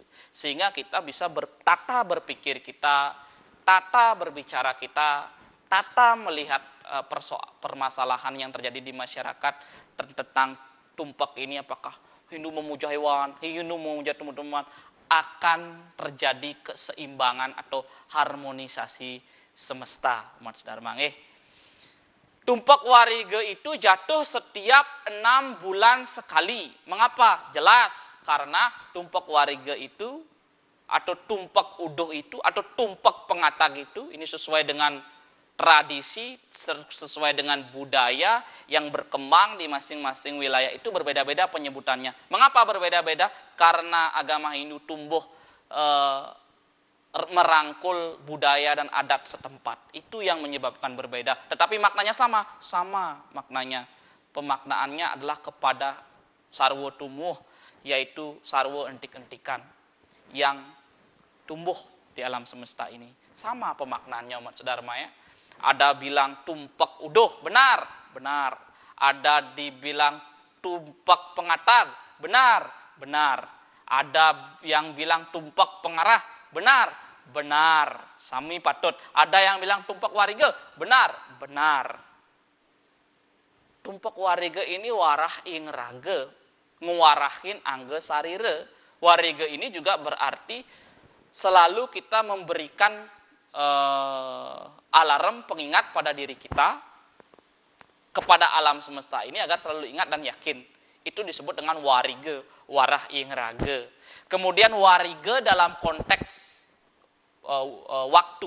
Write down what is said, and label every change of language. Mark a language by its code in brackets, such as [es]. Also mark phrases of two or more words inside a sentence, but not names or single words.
[id] Sehingga kita bisa tata berpikir kita, tata berbicara kita, tata melihat permasalahan yang terjadi di masyarakat tentang tumpak ini, apakah Hindu memuja hewan, Hindu memuja tumbuh-tumbuhan, akan terjadi keseimbangan atau harmonisasi semesta. Umat sedharma nggih. Tumpak warige itu jatuh setiap 6 bulan sekali. Mengapa? Jelas, karena tumpak warige itu atau tumpak uduh itu atau tumpak pengatag itu ini sesuai dengan tradisi, sesuai dengan budaya yang berkembang di masing-masing wilayah itu berbeda-beda penyebutannya. Mengapa berbeda-beda? Karena agama Hindu tumbuh merangkul budaya dan adat setempat. Itu yang menyebabkan berbeda. Tetapi maknanya sama maknanya. Pemaknaannya adalah kepada [ban] sarwo tumuh, [id] yaitu [ban] sarwo entik-entikan [id] yang tumbuh di alam semesta ini. Sama pemaknaannya umat sedharma ya. Ada bilang tumpak uduh, benar, benar. Ada dibilang tumpak pengatag, benar, benar. Ada yang bilang tumpak pengarah, benar, benar. [ban] Sami patut. [id] Ada yang bilang tumpak warige, benar, benar. [ban] Tumpak warige ini warah ing rage, nguwarahin angge sarire. [id] Warige ini juga berarti selalu kita memberikan alarm pengingat pada diri kita, kepada alam semesta ini agar selalu ingat dan yakin. Itu disebut dengan warige, [ban] warah ing rage. [id] Kemudian warige dalam konteks waktu.